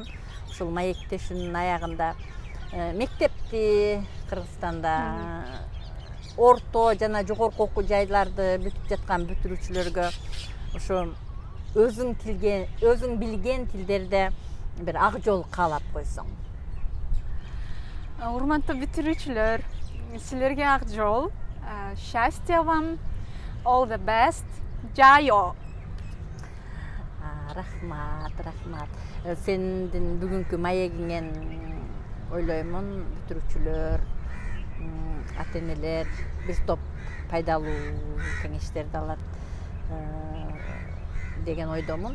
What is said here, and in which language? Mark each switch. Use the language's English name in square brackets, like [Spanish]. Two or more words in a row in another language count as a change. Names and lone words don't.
[Kyrgyz] Ушул маектешүүнүн аягында мектепти Кыргызстанда орто жана жогорку окуу жайларды бүтүп жаткан бүтүрүүчүлөргө ошо өзүң билген тилдерде бир ак жол каалап койсоң. Урматтуу бүтүрүүчүлөр, силерге ак жол. [Russian] Счастья вам, [English] all the best. Жайо. [Kyrgyz] Рахмат. Сендин бүгүнкү маегиңен ойлоймун бүтүрүүчүлөр, ата-энелер бир топ пайдалуу кеңештерди алат деген ойдомун.